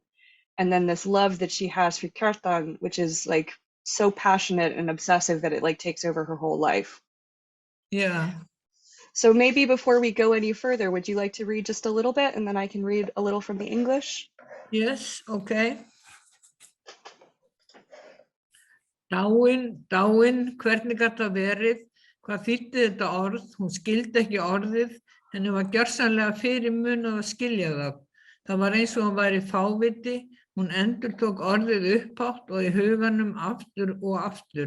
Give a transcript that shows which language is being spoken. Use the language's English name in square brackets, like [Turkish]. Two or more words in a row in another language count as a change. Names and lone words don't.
[English] And then this love that she has for Kjartan, which is like so passionate and obsessive that it like takes over her whole life. Yeah. So maybe before we go any further, would you like to read just a little bit, and then I can read a little from the English? Yes, okay. [Icelandic] Dáin, hvernig gat það verið? Hvað þýddi þetta orð? Hún skildi ekki orðið, henni var gjörsamlega fyrirmunað að skilja það. Það var eins og hún væri fáviti, hún endurtók orðið upphátt og í huganum aftur og aftur.